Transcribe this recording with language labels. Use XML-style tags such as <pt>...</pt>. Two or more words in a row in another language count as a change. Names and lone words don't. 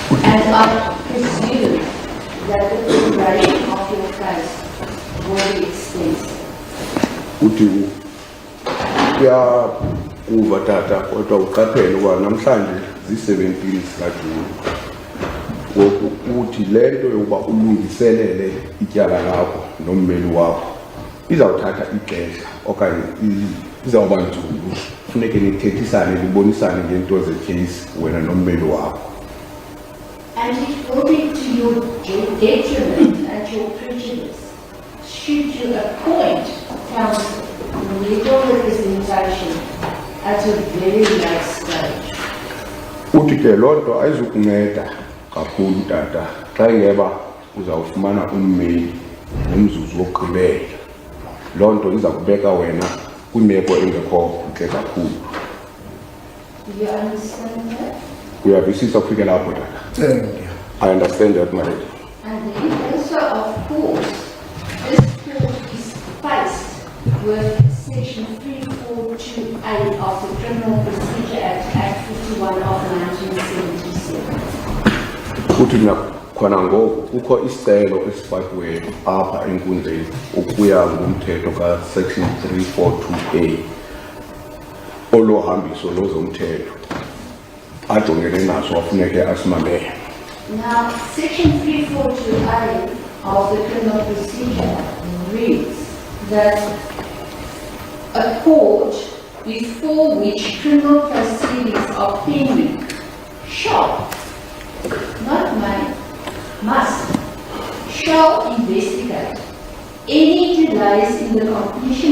<en>And I presume that the preparation of your case will be extensive.</en> <xh>Uthi kuva tata kodwa uqaphele ukuba namhlanje zi-17 zikaJuni. Ngoku uthi le nto yokuba ulungiselele ityala lakho nommeli wakho izawuthatha ixesha okanye izawuba nzulu. Funeke nithethisane nibonisane ngento zekheyisi wena nommeli wakho.</xh> <en>And it will be to your detriment and your prejudice should you appoint counsel in legal representation at a very late stage.</en> <xh>Uthi ke loo nto ayizukunceda kakhulu tata xa ingeba uzawufumana ummeli nomzuzu wokugqibela. Loo nto iza kubeka wena kwimeko engekho ntle kakhulu.</xh> <en>Do you understand that?</en> <xh>Uyavisisa kufikela apho tata?</xh> <en>I understand that, my lady. And then also, of course, this court is faced with Section 342A of the Criminal Procedure Act 51 of 1977.</en> <xh>Uthi khona ngoku kukho isicelo esifakiweyo apha enkundleni ukuya ngumthetho ka-Section 342A olohambiso lozomthetho ajongene naso wafuneke asimamele.</xh> <en>Now, Section 342A of the Criminal Procedure reads that a court before which criminal proceedings are pending shall, not may, must, shall investigate any delays in the completion</en>